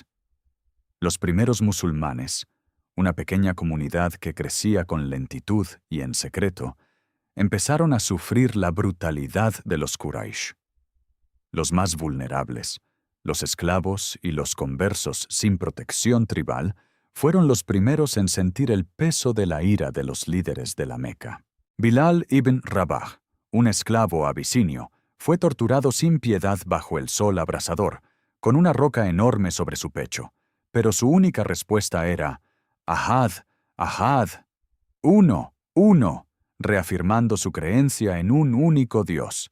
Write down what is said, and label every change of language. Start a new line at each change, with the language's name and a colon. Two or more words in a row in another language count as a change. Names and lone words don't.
Spanish: Los primeros musulmanes, una pequeña comunidad que crecía con lentitud y en secreto, empezaron a sufrir la brutalidad de los Quraysh. Los más vulnerables, los esclavos y los conversos sin protección tribal, fueron los primeros en sentir el peso de la ira de los líderes de la Meca. Bilal ibn Rabah, un esclavo abisinio, fue torturado sin piedad bajo el sol abrasador, con una roca enorme sobre su pecho, pero su única respuesta era
Arabic: «أحد، أحد,
Spanish: uno, uno», reafirmando su creencia en un único Dios.